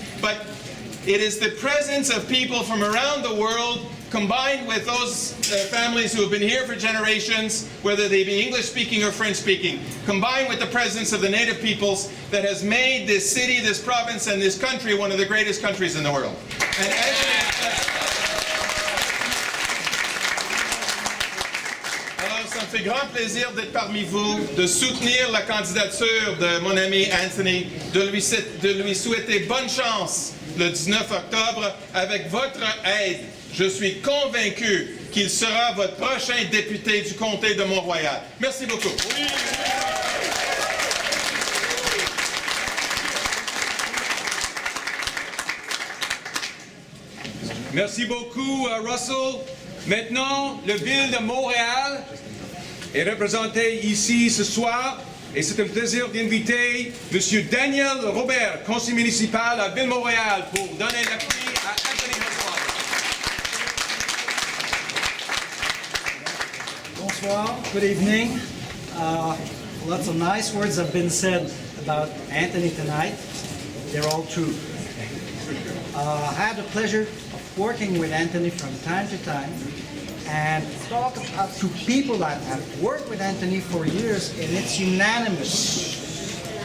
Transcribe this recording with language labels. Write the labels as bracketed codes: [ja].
[en] But it is the presence of people from around the world combined with those families who have been here for generations, whether they be English-speaking or French-speaking, combined with the presence of the native peoples that has made this city, this province, and this country one of the greatest countries in the world. [fr] And alors, ça me fait grand plaisir d'être parmi vous, de soutenir la candidature de mon ami Anthony, de lui souhaiter bonne chance le 19 octobre avec votre aide. Je suis convaincu qu'il sera votre prochain député du comté de Mont-Royal. Merci beaucoup. Oui. Merci beaucoup, Russell. Maintenant, le ville de Montréal est représenté ici ce soir. Et c'est un plaisir d'inviter M. Daniel Robert, conseiller municipal à Ville-Montréal, pour donner l'appui à Anthony Masala. Bonsoir, [en] good evening. Lots of nice words have been said about Anthony tonight. They're all true. I had the pleasure of working with Anthony from time to time and talk to people that have worked with Anthony for years, and it's unanimous.